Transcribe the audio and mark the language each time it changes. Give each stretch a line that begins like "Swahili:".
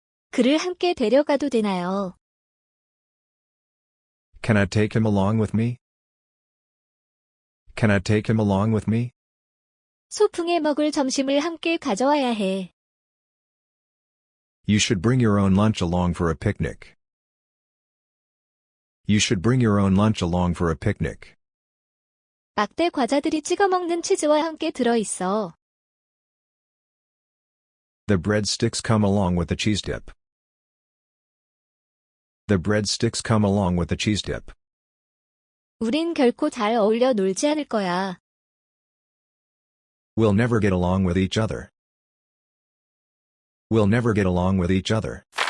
Korean: 그를 함께 데려가도 되나요?
English: Can I take him along with me? Can I take him along with me?
Korean: 소풍에 먹을 점심을 함께 가져와야 해.
English: You should bring your own lunch along for a picnic. You should bring your own lunch along for a picnic.
Korean: 막대 과자들이 찍어 먹는 치즈와 함께 들어있어.
English: The breadsticks come along with the cheese dip. The breadsticks come along with the cheese dip.
Korean: 우린 결코 잘 어울려 놀지 않을 거야.
English: We'll never get along with each other. We'll never get along with each other.